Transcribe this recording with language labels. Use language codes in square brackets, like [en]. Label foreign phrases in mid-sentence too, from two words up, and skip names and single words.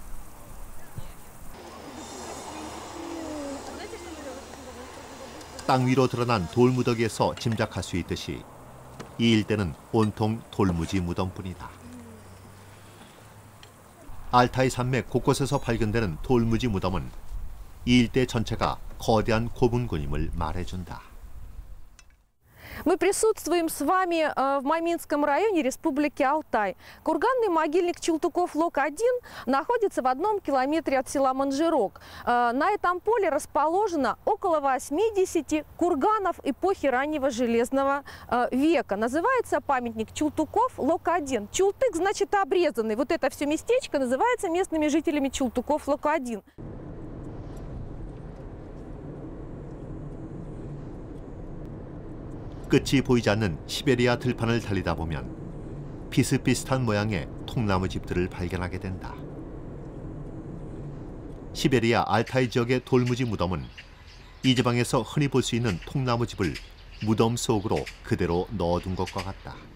[ko] 땅 위로 드러난 돌무더기에서 짐작할 수 있듯이 이 일대는 온통 돌무지 무덤뿐이다. 알타이 산맥 곳곳에서 발견되는 돌무지 무덤은 이 일대 전체가 거대한 고분군임을 말해준다. [ru] Мы присутствуем с вами в Маминском районе Республики Алтай. Курганный могильник Чултуков-Лок-1 находится в 1 километре от села Манжирок. На этом поле расположено около 80 курганов эпохи раннего железного века. Называется памятник Чултуков-Лок-1. Чултык значит обрезанный. Вот это все местечко называется местными жителями Чултуков-Лок-1. [ko] 끝이 보이지 않는 시베리아 들판을 달리다 보면 비슷비슷한 모양의 통나무 집들을 발견하게 된다. 시베리아 알타이 지역의 돌무지 무덤은 이 지방에서 흔히 볼 수 있는 통나무 집을 무덤 속으로 그대로 넣어둔 것과 같다.